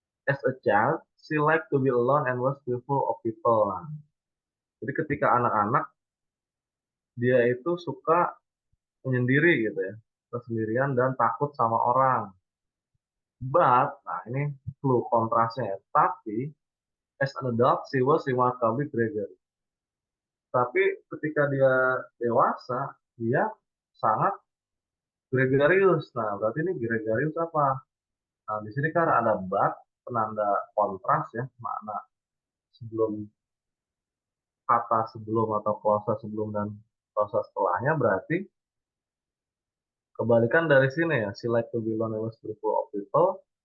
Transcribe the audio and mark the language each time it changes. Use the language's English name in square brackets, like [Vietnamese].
[English] As a child, she liked to be alone and was fearful of people. [Indonesian] Nah, jadi ketika anak-anak, dia itu suka menyendiri gitu ya. Kesendirian dan takut sama orang. [English] But, [Indonesian] nah ini clue kontrasnya ya. Tapi, [English] as an adult, she was remarkably gregarious. [Indonesian] Tapi ketika dia dewasa, dia sangat gregarious. Nah, berarti ini gregarious apa? Nah, di sini kan ada but, penanda kontras ya, makna sebelum kata sebelum atau klausa sebelum dan klausa setelahnya berarti kebalikan dari sini ya. [English] She like to be alone and was fearful of people.